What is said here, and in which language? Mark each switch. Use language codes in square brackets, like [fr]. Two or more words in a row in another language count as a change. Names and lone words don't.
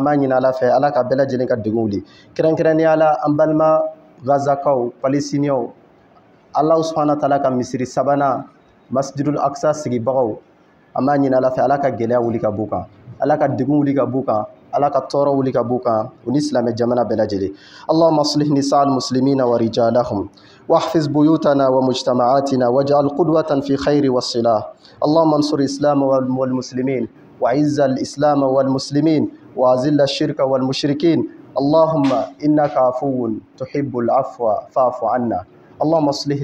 [bm] b'a ɲini Ala fɛ Ala ka bɛɛ lajɛlen ka degun wuli kɛrɛnkɛrɛnnenya la an balima Gazakaw Palestiniens Ala [ar] سبحانه وتعالى [bm] ka misiri sabanan Masjidul Aqsa sigibagaw an b'a ɲini Ala fɛ Ala ka gɛlɛya wuli ka b'u kan Ala ka degun wuli ka b'u kan Ala ka tɔɔrɔ wuli ka b'u kan u ni silamɛ jamana bɛɛ lajɛlen [ar] اللهم أصلح نساء المسلمين ورجالهم واحفظ بيوتنا ومجتمعاتنا واجعل قدوة في خير والصلاح اللهم انصر الإسلام والمسلمين وعز الإسلام والمسلمين وأذل الشرك والمشركين اللهم إنك عفو تحب العفو فاعف عنا اللهم اصلح